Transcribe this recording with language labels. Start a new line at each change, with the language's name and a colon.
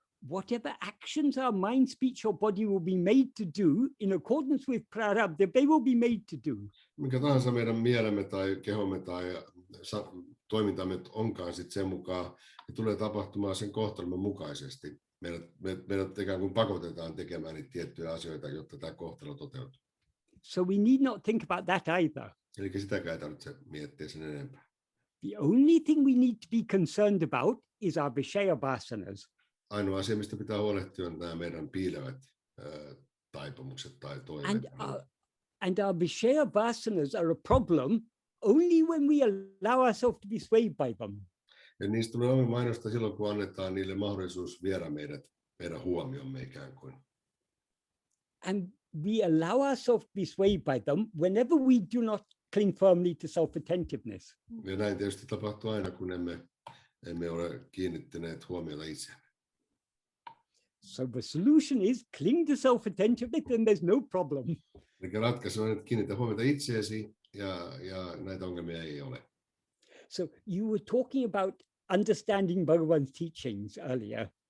English: Whatever actions our mind, speech or body will be made to do in accordance with prarabdha, they will be made to do.
Finnish: Mikä tahansa meidän mielemme tai kehomme tai toimintamme onkaan sitten sen mukaan, että tulee tapahtumaan sen kohtalomme mukaisesti. Meidät ikään kuin pakotetaan tekemään niitä tiettyjä asioita, jotta tämä kohtalo toteutuu.
English: So we need not think about that either.
Finnish: Eli sitäkään ei tarvitse miettiä sen enempää.
English: The only thing we need to be concerned about is our vishaya vasanas.
Finnish: Ainoa asia, mistä pitää huolehtia, on nämä meidän piilevät taipumukset tai toiveet.
English: And our vishaya vasanas are a problem only when we allow ourselves to be swayed by them.
Finnish: Ja niistä tulee ongelma ainoastaan silloin, kun annetaan niille mahdollisuus viedä meidän huomiomme ikään kuin.
English: And we allow ourselves to be swayed by them whenever we do not cling firmly to self-attentiveness.
Finnish: Ja näin tietysti tapahtuu aina, kun emme ole kiinnittäneet huomiota itseämme.
English: So the solution is cling to self-attentiveness and there's no problem.
Finnish: Eli ratkaisu on, että kiinnitä huomiota itseesi ja näitä ongelmia ei ole.
English: So you were talking about understanding Bhagavan's teachings earlier.